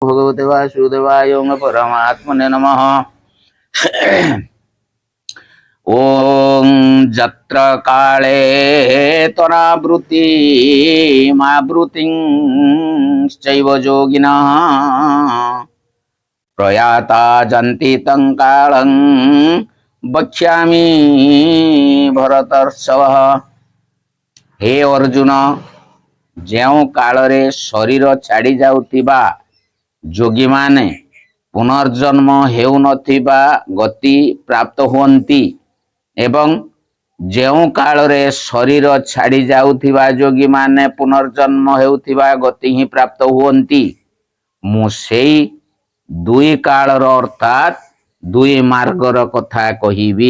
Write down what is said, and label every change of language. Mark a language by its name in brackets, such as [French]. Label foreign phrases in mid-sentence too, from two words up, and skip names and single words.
[Sanskrit] भगवते वासुदेवाय परमात्मने नमः। ओं जत्र काले त्वरावृत्ति मावृत्तिश्चैव योगिनः प्रयाता जन्ति तं कालं वक्ष्यामि भरतर्षभ। हे अर्जुन, [Odia] ଯେଉଁ କାଳରେ ଶରୀର ଛାଡ଼ି ଯାଉଥିବା ଯୋଗୀ ମାନେ ପୁନର୍ଜନ୍ମ ହେଉନଥିବା ଗତି ପ୍ରାପ୍ତ ହୁଅନ୍ତି ଏବଂ ଯେଉଁ କାଳରେ ଶରୀର ଛାଡ଼ି ଯାଉଥିବା ଯୋଗୀ ମାନେ ପୁନର୍ଜନ୍ମ ହେଉଥିବା ଗତି ହିଁ ପ୍ରାପ୍ତ ହୁଅନ୍ତି, ମୁଁ ସେଇ ଦୁଇ କାଳର ଅର୍ଥାତ୍ ଦୁଇ ମାର୍ଗର କଥା କହିବି।